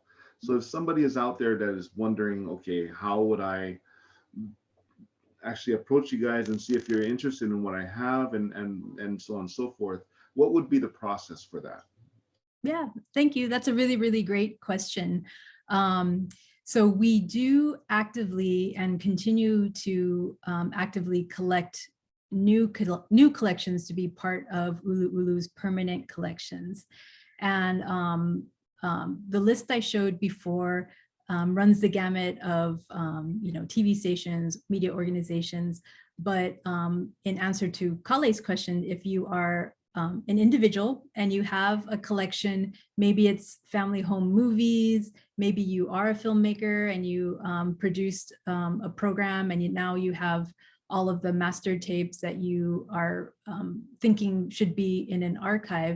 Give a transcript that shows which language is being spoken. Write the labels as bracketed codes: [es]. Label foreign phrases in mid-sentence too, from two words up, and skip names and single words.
[en] So if somebody is out there that is wondering, okay, how would I actually approach you guys and see if you're interested in what I have, and so on and so forth, what would be the process for that? Yeah, thank you. That's a really, really great question. So we do actively and continue to actively collect new collections to be part of ʻUluʻulu's permanent collections. And the list I showed before runs the gamut of TV stations, media organizations. But in answer to Kale's question, if you are an individual and you have a collection, maybe it's family home movies, maybe you are a filmmaker and you produced a program and now you have all of the master tapes that you are thinking should be in an archive.